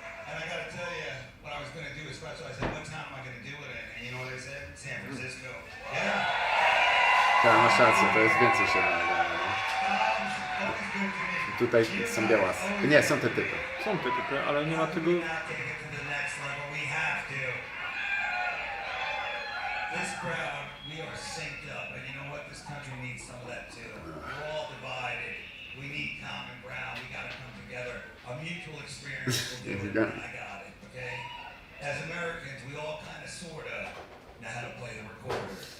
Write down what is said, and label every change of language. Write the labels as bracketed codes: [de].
[en] And I gotta tell you, what I was gonna do is special. I said, what town am I gonna do it in? And you know what I said? San Francisco. Yeah. [pl] Tak, masz rację, to jest więcej się nadaje. [en] Always go to me. [pl] Tutaj są białasy. Nie, są te typy. Są te typy, ale nie ma tego... [en] We now take it to the next level. We have to. This crowd, we are synced up, and you know what? This country needs some of that too. We're all divided. We need common ground. We got to come together. A mutual experience will do it. I got it. Okay. As Americans, we all kind of, sort of, know how to play the recorder.